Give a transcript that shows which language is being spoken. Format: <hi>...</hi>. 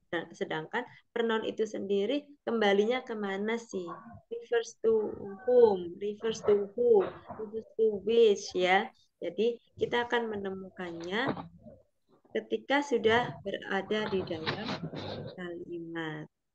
<id>Dan sedangkan pronoun itu sendiri kembalinya kemana sih?</id> <en>Refers to whom, refers to who, refers to which ya.</en> <id>Jadi kita akan menemukannya ketika sudah berada di dalam kalimat.</id>